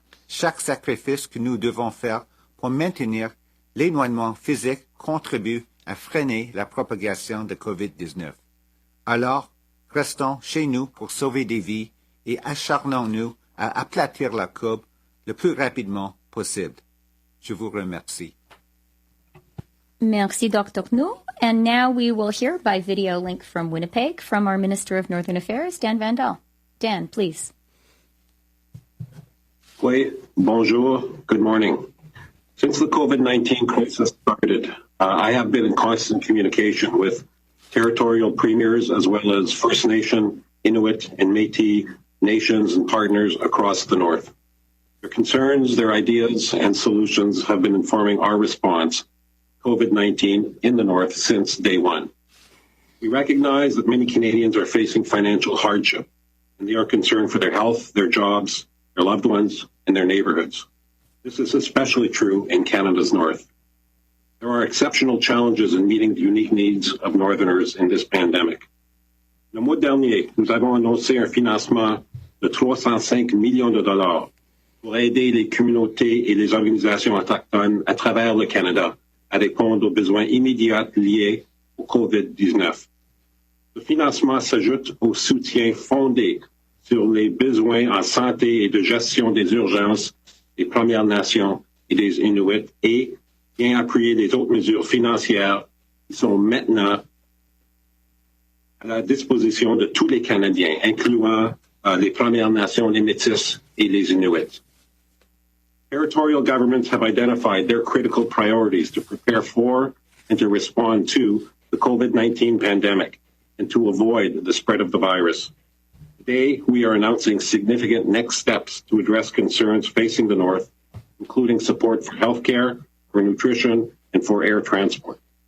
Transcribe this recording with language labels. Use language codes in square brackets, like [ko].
[fr] Chaque sacrifice que nous devons faire pour maintenir l'éloignement physique contribue à freiner la propagation de COVID-19. Alors, restons chez nous pour sauver des vies et acharnons-nous à aplatir la courbe le plus rapidement possible. Je vous remercie. Merci, Dr. Njoo. [en] And now we will hear by video link from Winnipeg from our Minister of Northern Affairs, Dan Vandal. Dan, please. [fr] Oui, bonjour, good morning. [en] Since the COVID-19 crisis started, I have been in constant communication with territorial premiers as well as First Nation, Inuit, and Métis nations and partners across the North. Their concerns, their ideas, and solutions have been informing our response COVID-19 in the North since day one. We recognize that many Canadians are facing financial hardship, and they are concerned for their health, their jobs, their loved ones, and their neighborhoods. This is especially true in Canada's North. There are exceptional challenges in meeting the unique needs of Northerners in this pandemic. [fr] Le mois dernier, nous avons annoncé un financement de 305 millions de dollars pour aider les communautés et les organisations autochtones à travers le Canada à répondre aux besoins immédiats liés au COVID-19. Ce financement s'ajoute au soutien fondé sur les besoins en santé et de gestion des urgences des Premières Nations et des Inuits et vient appuyer les autres mesures financières qui sont maintenant à la disposition de tous les Canadiens, incluant les Premières Nations, les Métis et les Inuits. [en] Territorial governments have identified their critical priorities to prepare for and to respond to the COVID-19 pandemic and to avoid the spread of the virus. Today, we are announcing significant next steps to address concerns facing the North, including support for healthcare, for nutrition, and for air transport.